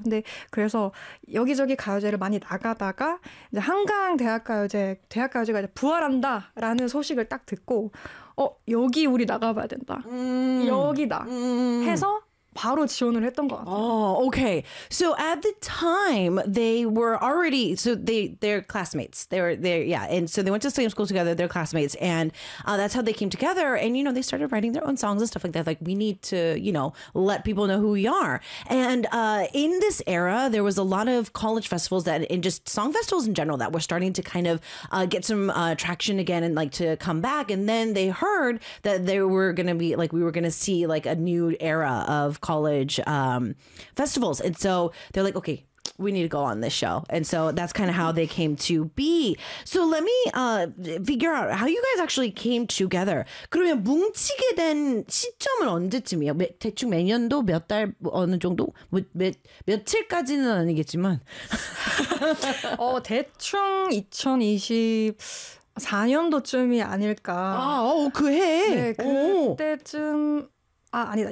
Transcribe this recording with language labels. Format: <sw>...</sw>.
<ko>근데 그래서 여기저기 가요제를 많이 나가다가 이제 한강 대학가요제가 이제 부활한다라는 소식을 딱 듣고 여기 우리 나가봐야 된다. 여기다 해서 바로 지원을 했던 것 같아요.</ko> <en>Okay. So at the time, they were already so they're classmates. Yeah. And so they went to the same school together. They're classmates, and that's how they came together. And you know, they started writing their own songs and stuff like that. Like, we need to, you know, let people know who we are. And in this era, there was a lot of college festivals that, and just song festivals in general, that were starting to kind of get some traction again and like to come back. And then they heard that they were going to be like, we were going to see like a new era of college festivals. And so they're like, okay, we need to go on this show. And so that's kind of how they came to be. So let me figure out how you guys actually came together.</en> <ko>그러면 뭉치게 된 시점은 언제쯤이에요? 대충 몇 년도, 몇 달, 어느 정도? 며칠까지는 아니겠지만. 대충 2024년도쯤이 아닐까. 네, 그때쯤, 아니다.</ko>